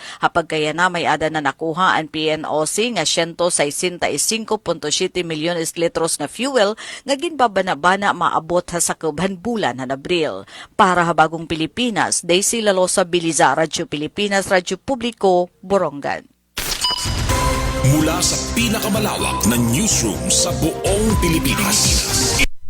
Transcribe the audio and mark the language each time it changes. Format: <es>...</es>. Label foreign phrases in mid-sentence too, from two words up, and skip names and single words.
<war>Hapag kaya na may ada na nakuha ang PNOC nga 165.7 milyones litros na fuel nga ginbabanabana maabot sa kubhan bulan han Abril. Para habagong Pilipinas, Daisy Lalosa Biliza, Radyo Pilipinas, Radyo Publiko, Borongan.</war> <tl>Mula sa pinakamalawak na newsroom sa buong Pilipinas.</tl>